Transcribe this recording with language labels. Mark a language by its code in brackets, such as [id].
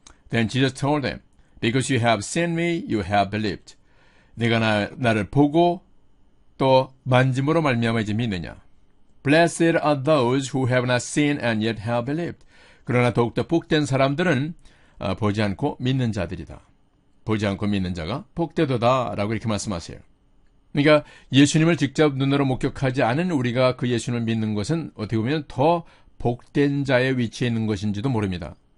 [en] Then Jesus told them, Because you have seen me, you have believed. [ko] 내가 나를 보고 또 만짐으로 말미암아 이제 믿느냐. [en] Blessed are those who have not seen and yet have believed. [ko] 그러나 더욱더 복된 사람들은 보지 않고 믿는 자들이다. 보지 않고 믿는 자가 복되도다 라고 이렇게 말씀하세요. 그러니까 예수님을 직접 눈으로 목격하지 않은 우리가 그 예수님을 믿는 것은 어떻게 보면 더 복된 자의 위치에 있는 것인지도 모릅니다.